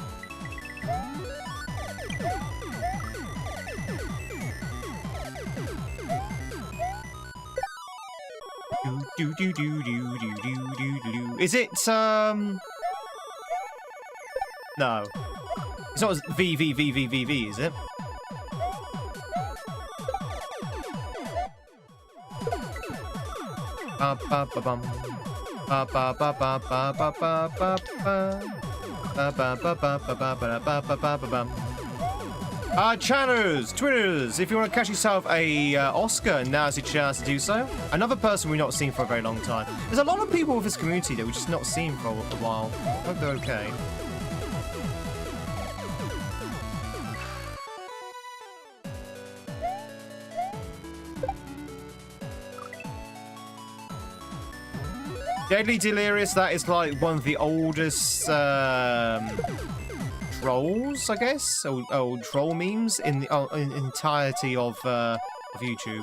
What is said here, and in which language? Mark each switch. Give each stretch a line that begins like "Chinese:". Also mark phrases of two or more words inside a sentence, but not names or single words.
English: Do do do do do do do do. Is it No, it's not V V V V V V, is it? Ba ba ba bum. Ba ba ba ba ba ba ba ba ba. Ba ba ba ba ba ba ba ba ba ba bum. Channers, Twitters, if you want to catch yourself a Oscar, now's your chance to do so. Another person we've not seen for a very long time. There's a lot of people with this community that we've just not seen for a while. Hope they're okay. Deadly Delirious, that is like one of the oldest trolls, I guess, old troll memes in the entirety of YouTube.